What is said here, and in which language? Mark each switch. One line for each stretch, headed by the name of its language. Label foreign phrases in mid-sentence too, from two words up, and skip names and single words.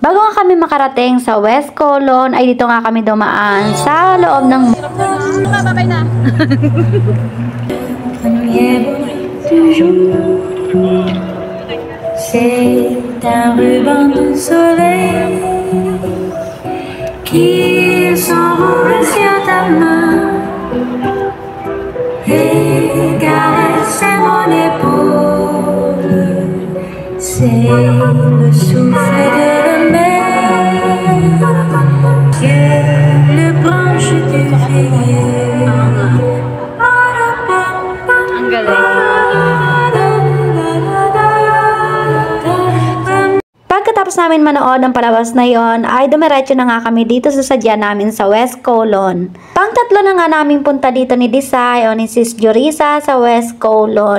Filipino: Bago nga kami makarating sa West Colon, ay dito nga kami dumaan sa loob ng... Babay na!
French: C'est un ruban de soleil qui s'envole sur ta main et caresse mon épaule. C'est le souffle de la mer que le branche du figuier.
Filipino: Ang galing. Pagkatapos namin manood ng palabas na yon, ay dumiretso na nga kami dito sa sadya namin sa West Colon. Pang-tatlo na nga namin punta dito ni Desai o ni Sis Jorisa sa West Colon.